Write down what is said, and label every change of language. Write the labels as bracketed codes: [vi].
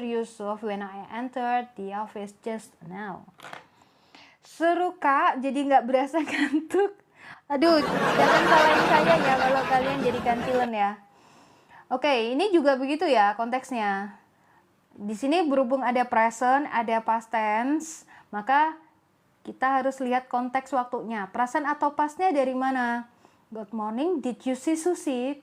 [en] Yusuf when I entered the office just now." [id] Seru Kak, jadi nggak berasa ngantuk. Aduh, jangan salahin saya ya kalau kalian jadi kancilen ya. Oke, ini juga begitu ya konteksnya. Di sini berhubung ada present, ada past tense, maka kita harus lihat konteks waktunya. Present atau pastnya dari mana? [en] Good morning, did you see Susi?